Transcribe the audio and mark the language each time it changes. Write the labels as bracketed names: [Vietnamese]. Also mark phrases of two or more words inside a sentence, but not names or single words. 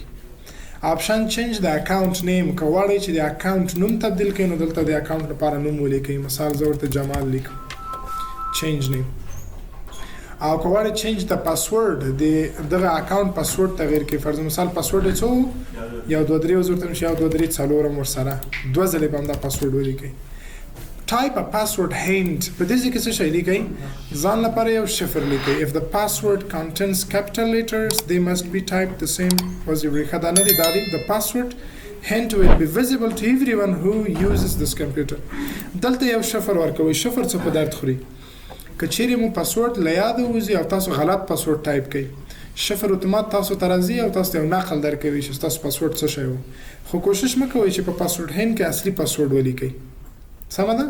[English] option change the account name, [Pashto] که غواړئ چې د اکاونټ نوم تبدیل کړئ نو دلته د اکاونټ لپاره نوم ولیکئ. مثال زه ورته جمال لیکم، [English] change name. [Pashto] او که غواړئ چینج د پاسورډ د دغه اکاونټ پاسورډ تغییر کړئ. فرض مثال پاسورډ یې څه و؟ 1 2 3 اوس ورته چې 1 2 3 څلورم ورسره 2 ځلې به همدا پاسورډ ولیکئ. [English] type a password hint. [Pashto] په دې ځای کې څه شی لیکئ؟ ځان لپاره یو شفر لیکئ. [English] if the password contains capital letters they must be typed the same as your [Pashto] ریښه نه دی دا دی. [English] the password hint will be visible to everyone who uses this computer. [Pashto] دلته یو شفر ورکوئ. شفر څه په درد خوري؟ که چیرې مو پاسورډ له یاده وځي او تاسو غلط پاسورډ ټایپ کړئ، شفر اتومات تاسو ته راځي او تاسو ته یو نقل درکوي چې ستاسو پاسورډ څه شی و. خو کوشش مه کوئ چې په [English] password hint [Pashto] کې اصلي پاسورډ ولیکئ. سمه ده.